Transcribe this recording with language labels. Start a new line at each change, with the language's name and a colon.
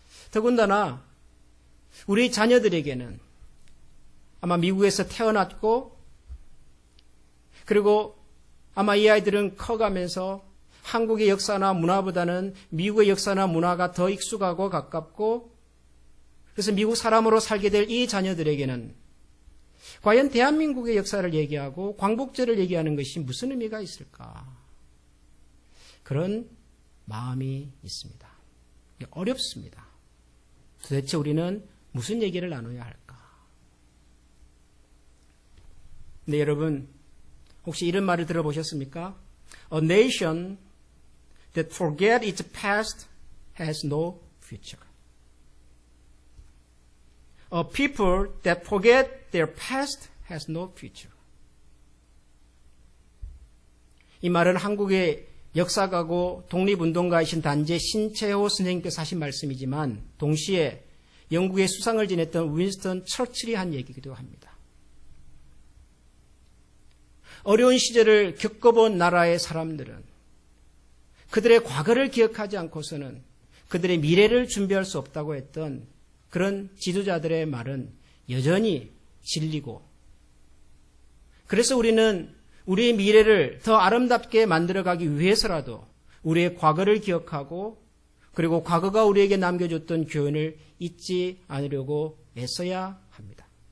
Korean: 더군다나 우리 자녀들에게는 아마 미국에서 태어났고 그리고 아마 이 아이들은 커가면서 한국의 역사나 문화보다는 미국의 역사나 문화가 더 익숙하고 가깝고 그래서 미국 사람으로 살게 될 이 자녀들에게는 과연 대한민국의 역사를 얘기하고 광복절을 얘기하는 것이 무슨 의미가 있을까? 그런 마음이 있습니다. 어렵습니다. 도대체 우리는 무슨 얘기를 나눠야 할까? 근데 여러분 혹시 이런 말을 들어보셨습니까?
English: A nation that forgets its past has no future. A people that forget their past has no future.
Korean: 이 말은 한국의 역사가고 독립운동가이신 단재 신채호 선생님께서 하신 말씀이지만 동시에 영국의 수상을 지냈던 윈스턴 처칠이 한 얘기이기도 합니다. 어려운 시절을 겪어본 나라의 사람들은 그들의 과거를 기억하지 않고서는 그들의 미래를 준비할 수 없다고 했던 그런 지도자들의 말은 여전히 진리고 그래서 우리는 우리의 미래를 더 아름답게 만들어가기 위해서라도 우리의 과거를 기억하고 그리고 과거가 우리에게 남겨줬던 교훈을 잊지 않으려고 애써야 합니다.